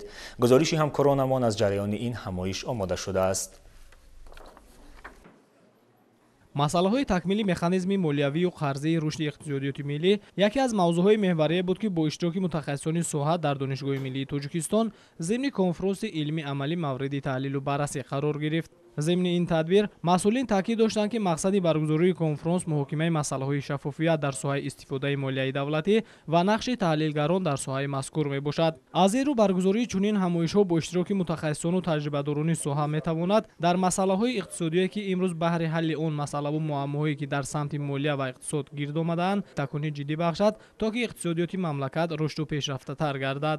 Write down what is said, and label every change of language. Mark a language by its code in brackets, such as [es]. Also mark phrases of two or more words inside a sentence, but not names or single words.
[tg] гузориши ҳамкоронамон аз ҷараёни ин ҳамоиш омода шудааст. масъалаҳои такмили механизми молиявию қарзии рушди иқтисодиёти миллӣ яке аз мавзӯъҳои меҳварие буд ки бо иштироки мутахассисони соҳа дар донишгоҳи миллии тоҷикистон зимни конфронси илми амалӣ мавриди таҳлилу баррасӣ қарор гирифт. ضمن این تدبیر مسئولین تاکید داشتند که مقصد برگزاری کنفرانس محاکمه مسائل شفافیت در ساحه استفاده مالیه دولتی و نقش تحلیلگران در ساحه مذکور میباشد. از این رو برگزاری چنین همایش‌ها با اشتراک متخصصان و تجربه‌داران ساحه میتواند در مسائل اقتصادی که امروز بهر حل آن مسائل و معماهایی که در سمت مالیه و اقتصاد گرد آمده‌اند تکانی جدی بخشد تا که اقتصادیات مملکت رشد و پیشرفته‌تر گردد.